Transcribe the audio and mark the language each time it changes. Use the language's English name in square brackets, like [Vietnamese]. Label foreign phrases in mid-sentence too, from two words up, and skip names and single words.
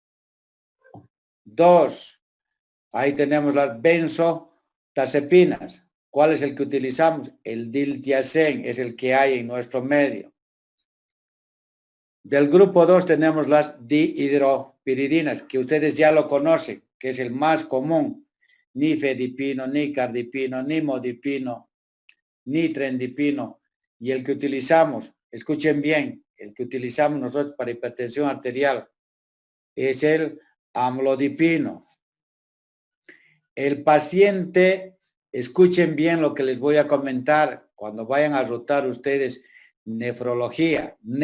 [Spanish] 2, ahí tenemos las benzodiazepinas. ¿Cuál es el que utilizamos? El diltiazem, es el que hay en nuestro medio. Del grupo 2 tenemos las dihidropiridinas, que ustedes ya lo conocen, que es el más común. Ni fedipino, ni cardipino, ni modipino, ni trendipino. Y el que utilizamos, escuchen bien, el que utilizamos nosotros para hipertensión arterial es el amlodipino. El paciente, escuchen bien lo que les voy a comentar cuando vayan a rotar ustedes nefrología.